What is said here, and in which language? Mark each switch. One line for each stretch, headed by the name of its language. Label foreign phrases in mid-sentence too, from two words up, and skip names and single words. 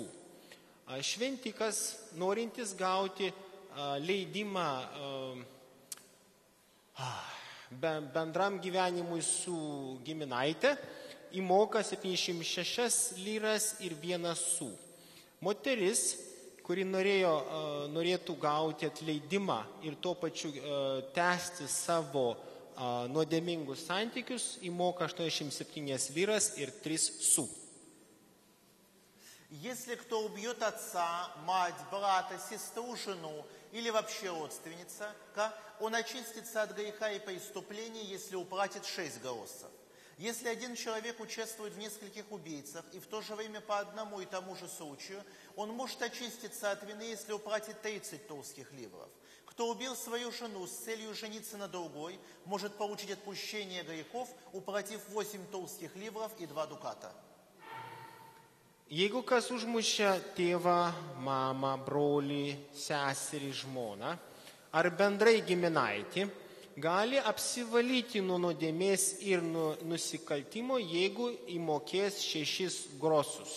Lithuanian: Šventikas, norintis gauti leidimą bendram gyvenimui su giminaitė, įmoka 76 liras ir 1 su. Moteris, kuri norėtų gauti atleidimą ir tuo pačiu tęsti savo nuodėmingus santykius, įmoka 87 liras ir 3 su.
Russian: Если кто убьет отца, мать, брата, сестру, жену или вообще родственница, он очистится от греха и преступления, если уплатит 6 голосов. Если один человек участвует в нескольких убийцах и в то же время по одному и тому же случаю, он может очиститься от вины, если уплатит 30 толстых ливров. Кто убил свою жену с целью жениться на другой, может получить отпущение грехов, уплатив 8 толстых ливров и 2 дуката.
Lithuanian: Jeigu kas užmušia tėvą, mamą, brolį, seserį, žmoną ar bendrai giminaitį, gali apsivalyti nuo nuodėmės ir nuo nusikaltimo, jeigu įmokės 6 grosus.